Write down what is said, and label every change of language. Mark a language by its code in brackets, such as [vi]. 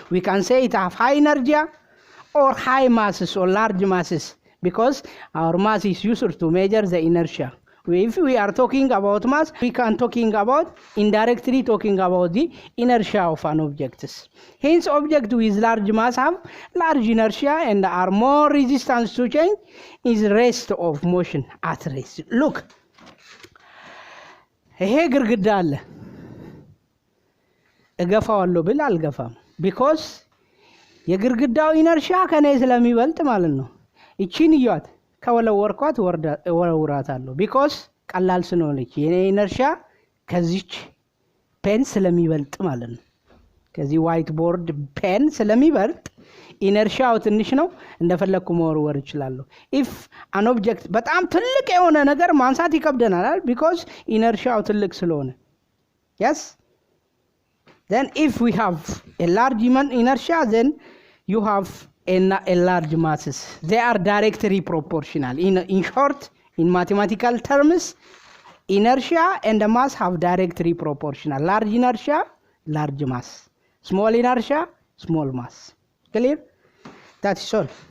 [en] we can say it have high energy or high masses or large masses because our mass is used to measure the inertia. if we are talking about mass, we can talking about indirectly talking about the inertia of an object. hence object with large mass have large inertia and are more resistant to change is rest of motion at rest. [am] look, ይሄ ግርግዳ አለ እገፋዋለሁ ብል አልገፋም because የግርግዳው ኢነርሺያ ከኔ ስለሚበልጥ ማለት ነው። እቺን ይያት ከወለወርኳት ወራውራታለሁ because ቀላል ስለሆነች የኔ ኢነርሺያ ከዚች ፔን ስለሚበልጥ ማለት ነው። ከዚህ ዋይት ቦርድ ፔን ስለሚበልጥ ኢነርሺያው ትንሽ ነው እንደፈለኩ መወርወር እችላለሁ። [en] if an object [am] በጣም ትልቅ የሆነ ነገር ማንሳት ይከብደናል because ኢነርሺያው ትልቅ ስለሆነ yes. [en] then if we have a large inertia, then you have a large masses. they are directly proportional. in short, in mathematical terms, inertia and the mass have directly proportional. large inertia, large mass. small inertia, small mass. clear? that is all.